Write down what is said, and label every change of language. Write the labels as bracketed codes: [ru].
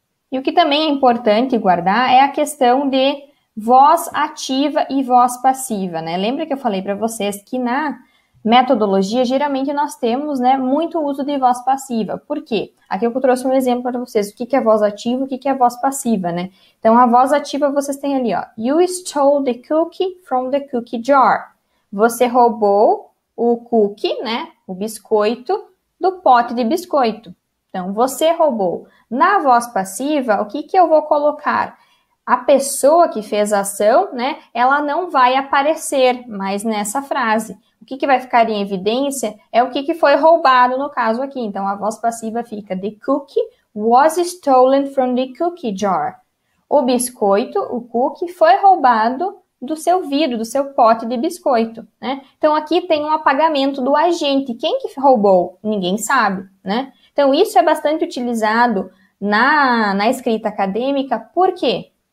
[pt] E o que também é importante guardar é a questão de voz ativa e voz passiva, né? Lembra que eu falei para vocês que na metodologia, geralmente nós temos, né, muito uso de voz passiva. Por quê? Aqui eu trouxe um exemplo para vocês. O que é voz ativa e o que é voz passiva, né? Então, a voz ativa vocês têm ali, ó. [en] You stole the cookie from the cookie jar. [pt] Você roubou o cookie, né, o biscoito, do pote de biscoito. Então, você roubou. Na voz passiva, o que eu vou colocar? A pessoa que fez a ação, né, ela não vai aparecer mais nessa frase. O que vai ficar em evidência é o que foi roubado no caso aqui. Então, a voz passiva fica: [en] The cookie was stolen from the cookie jar. [pt] O biscoito, o cookie, foi roubado do seu vidro, do seu pote de biscoito, né? Então, aqui tem um apagamento do agente. Quem que roubou? Ninguém sabe, né? Então, isso é bastante utilizado na escrita acadêmica. Por quê?